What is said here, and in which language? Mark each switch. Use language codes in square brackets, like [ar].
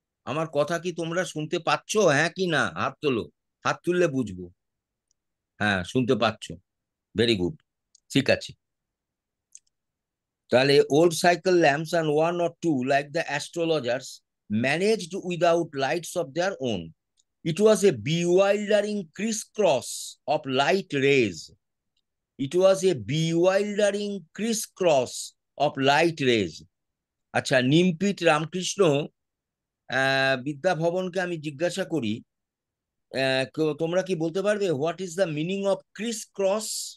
[bn] আমার কথা কি তোমরা শুনতে পাচ্ছ, হ্যাঁ কি না? হাত তোলো, হাত তুললে বুঝবো। হ্যাঁ, শুনতে পাচ্ছ, ভেরি গুড, ঠিক আছে। [en] তাহলে old cycle lamps and one or two like the astrologers managed without lights of their own. It was a bewildering crisscross of light rays. It was a bewildering crisscross of light rays. [bn] আচ্ছা, নিমপিট রামকৃষ্ণ বিদ্যা ভবনকে আমি জিজ্ঞাসা করি, তোমরা কি বলতে পারবে [en] What is the meaning of crisscross?